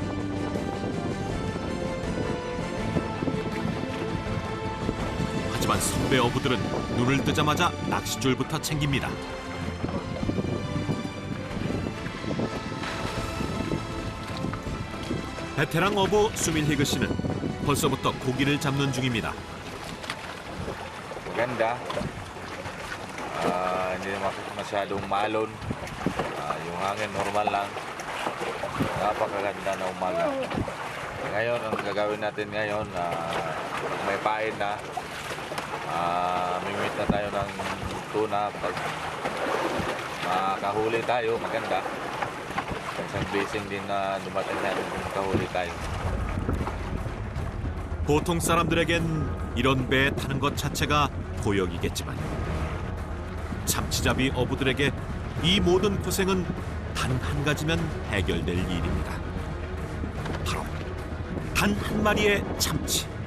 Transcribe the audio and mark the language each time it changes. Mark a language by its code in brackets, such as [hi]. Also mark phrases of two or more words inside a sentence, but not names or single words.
[ko] 하지만 선배 어부들은 눈을 뜨자마자 낚싯줄부터 챙깁니다. 베테랑 어부 수밀히그 씨는 벌써부터 고기를 잡는 중입니다. [tl] Maganda. Hindi naman masyadong malon. Yung hangin normal lang. Napakaganda na umaga. Ngayon, ang gagawin natin ngayon, may pain na. Mimit na tayo ng tuna. Pag makahuli tayo, maganda. Isang blessing din na dumating natin kung makahuli tayo. [ko] 보통 사람들에겐 이런 배에 타는 것 자체가 고역이겠지만 참치잡이 어부들에게 이 모든 고생은 단 한 가지면 해결될 일입니다. 바로 단 한 마리의 참치.